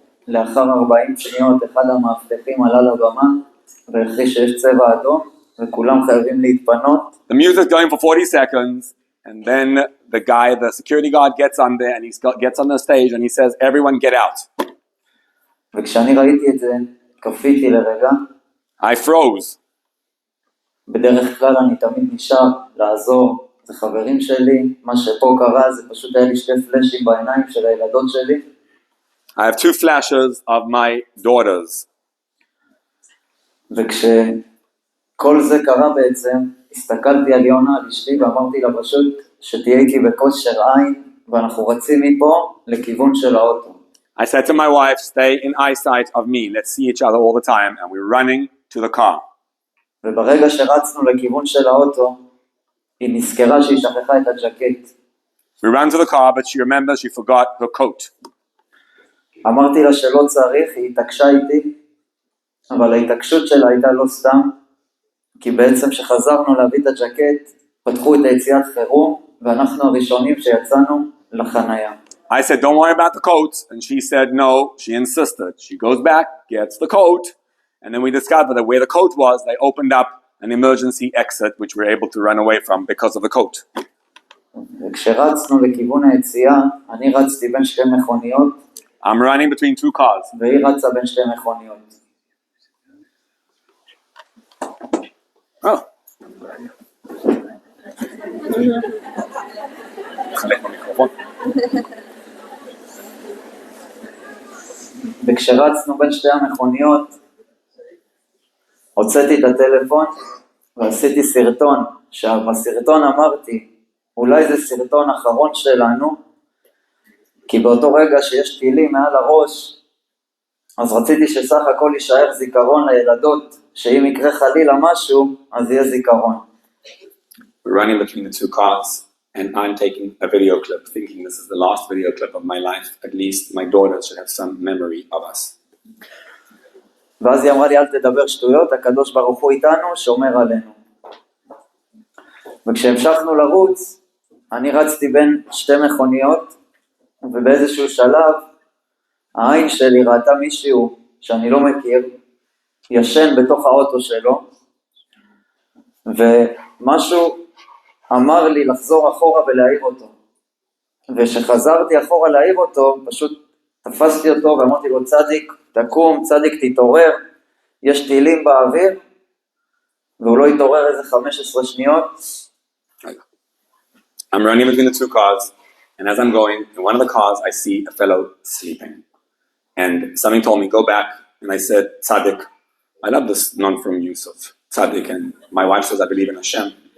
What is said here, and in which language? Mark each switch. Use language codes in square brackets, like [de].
[he] לאחר 40 שניות אחד המאבטחים עלה לבמה והכריז שיש צבע אדום וכולם חייבים להתפנות. [en] The music going for 40 seconds and then the security guard gets on there and he gets on the stage and he says everyone get out. [he] וכשאני ראיתי את זה קפיתי לרגע. [en] I froze. [he] בדרך כלל אני תמיד נשאר לעזור, זה חברים שלי, מה שפה קרה זה פשוט היה לי 2 פלאשים בעיניים של הילדות שלי. [en] I have 2 flashes of my daughters. [he] וכשכל זה קרה בעצם, הסתכלתי על יונה, על אשתי, ואמרתי לה פשוט שתהיה איתי בכושר עין, ואנחנו רצים מפה לכיוון של האוטו. [en] I said to my wife, stay in eyesight of me. Let's see each other all the time. And we're running to the car. [he] וברגע שרצנו לכיוון של האוטו, היא נזכרה שהיא שכחה את הג'קט. [en] We ran to the car, but she remembers she forgot her coat. [he] אמרתי לה שלא צריך, היא התעקשה איתי, אבל ההתעקשות שלה הייתה לא סתם, כי בעצם שחזרנו להביא את הג'קט, פתחו את היציאת חירום, ואנחנו הראשונים שיצאנו לחנייה. [en] I said, don't worry about the coat. And she said, no. She insisted. She goes back, gets the coat. And then we discovered that where the coat was, they opened up an emergency exit, which we were able to run away from because of the coat. [he] וכשרצנו לכיוון היציאה, אני רצתי בין שתי מכוניות. [en] I'm running between two cars. [he] והיא רצה בין שתי מכוניות. [en] Oh. [he] וכשרצנו בין שתי המכוניות, הוצאתי את הטלפון ועשיתי סרטון. בסרטון אמרתי, אולי זה סרטון אחרון שלנו, כי באותו רגע שיש טילים מעל הראש, אז רציתי שסך הכל יישאר זיכרון לילדות, שאם יקרה חלילה משהו, אז יהיה זיכרון. [en] We're running between the two cars, and I'm taking a video clip, thinking this is the last video clip of my life. At least my daughter should have some memory of us. [he] ואז היא אמרה לי, אל תדבר שטויות, הקדוש ברוך הוא איתנו, שומר עלינו. וכשהמשכנו לרוץ, אני רצתי בין שתי מכוניות, ובאיזשהו שלב, העין שלי ראתה מישהו שאני לא מכיר, ישן בתוך האוטו שלו, ומשהו אמר לי לחזור אחורה ולהעיר אותו. ושחזרתי אחורה להעיר אותו, פשוט תפסתי אותו ואמרתי לו, צדיק, תקום, צדיק, תתעורר, יש טילים באוויר, והוא לא התעורר איזה 15 שניות. [en] I'm running between the two cars, and as I'm going, in one of the cars, I see a fellow sleeping. And something told me, go back, and I said, Tzaddik. I love this non-from use of Tzaddik, and my wife says, I believe in Hashem.